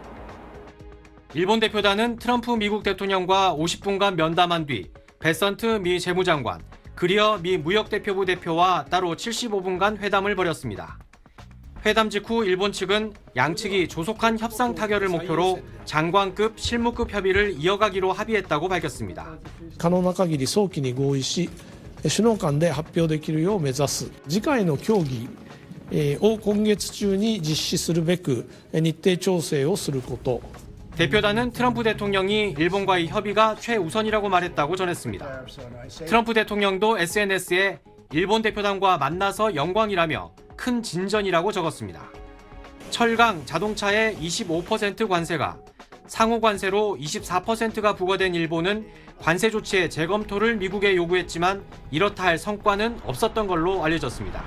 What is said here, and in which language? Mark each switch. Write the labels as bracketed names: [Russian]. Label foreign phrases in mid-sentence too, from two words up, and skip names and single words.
[Korean] 일본 대표단은 트럼프 미국 대통령과 50분간 면담한 뒤 베선트 미 재무장관, 그리어 미 무역대표부 대표와 따로 75분간 회담을 벌였습니다. 회담 직후 일본 측은 양측이 조속한 협상 타결을 목표로 장관급 실무급 협의를 이어가기로 합의했다고 밝혔습니다. [Japanese] 可能な限り早期に合意し、首脳間で発表できるよう目指す。次回の協議を今月中に実施するべく日程調整をすること。 [Korean] 대표단은 트럼프 대통령이 일본과의 협의가 최우선이라고 말했다고 전했습니다. 트럼프 대통령도 SNS에 일본 대표단과 만나서 영광이라며 큰 진전이라고 적었습니다. 철강, 자동차의 25% 관세가 상호 관세로 24%가 부과된 일본은 관세 조치의 재검토를 미국에 요구했지만 이렇다 할 성과는 없었던 걸로 알려졌습니다.